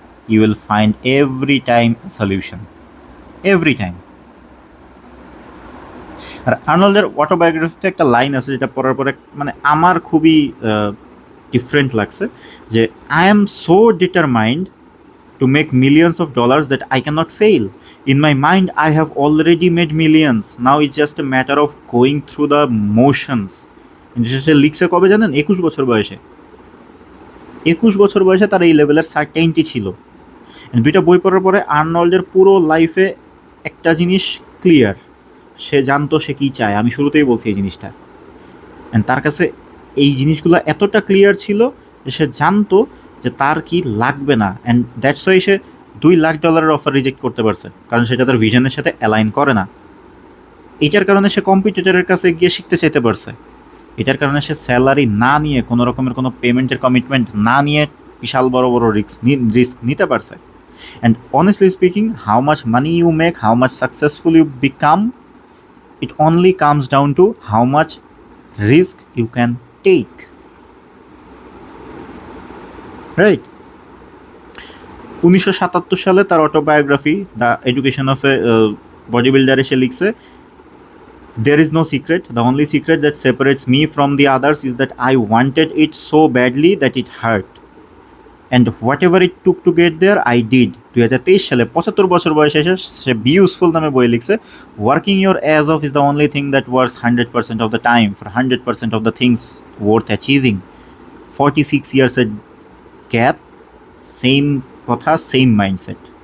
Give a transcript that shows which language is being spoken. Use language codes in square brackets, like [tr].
[en] You will find every time solution, every time. [bn] আর আর্নল্ডের অটোবায়োগ্রাফিতে একটা line আছে যেটা পড়ার পরে মানে আমার খুবই ডিফারেন্ট লাগছে, যে [en] I am so determined to make millions of dollars that I can not fail. In my mind, I have already made millions. Now it's just a matter of going through the motions. [bn] সে লিখছে কবে জানেন? 21 বছর বয়সে। 21 বছর বয়সে তার এই লেভেলের সার্টেইনটি ছিল। দুইটা বই পড়ার পরে আর্নল্ডের পুরো লাইফে একটা জিনিস ক্লিয়ার, সে জানতো সে কী চায়। আমি শুরুতেই বলছি এই জিনিসটা। অ্যান্ড তার কাছে এই জিনিসগুলো এতটা ক্লিয়ার ছিল যে সে জানতো যে তার কি লাগবে না। [en] and that's why [bn] say $2 lakh offer reject করতে পারছে, কারণ সেটা তার ভিশনের সাথে অ্যালাইন করে না। এটার কারণে সে কম্পিটিটরের কাছে গিয়ে শিখতে চাইতে পারছে। এটার কারণে সে স্যালারি না নিয়ে, কোনো রকমের কোনো পেমেন্টের কমিটমেন্ট না নিয়ে বিশাল বড় বড় রিস্ক নিতে পারছে। [en] And honestly speaking, how much money you make, how much successful you become, it only comes down to how much risk you can take, right? [bn] 1977 সালে তার autobiography the education of A body বিল্ডারে সে লিখছে, [en] there is no secret, the only secret that separates me from the others is that I wanted it so badly that it hurt, and whatever it took to get there I did. [bn] 2023 সালে 75 বছর বয়সে এসে সে be useful নামে বই লিখছে, [en] Working your ass off is the only thing that works 100% of the time for 100% of the things worth achieving. [bn] 46 ইয়ার্সের gap, same কথা, same mindset.